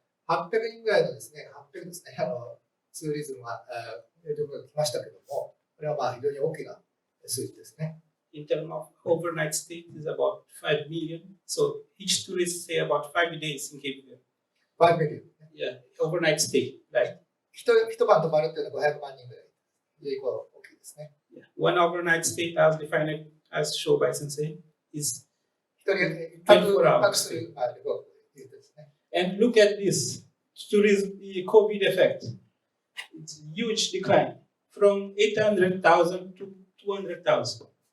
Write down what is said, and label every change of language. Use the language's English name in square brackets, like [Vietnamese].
[Japanese] 800人ぐらいのですね、800ですね、ツーリズムが来ましたけども、これは非常に大きな数字ですね。 [English] In terms of overnight stay, is about 5 million. So each tourist stay about 5 days in Cape Verde. 5 million。 Yeah, overnight stay. Like [Japanese] 一晩泊まるっていうのは500万人ぐらい。非常に大きいですね。 [English] yeah. One overnight stay, as defined as shown by Sensei, is [Japanese] 一泊する旅行ということですね。 [English] and look at this tourism COVID effect. It's a huge decline from 800,000 to 200,000.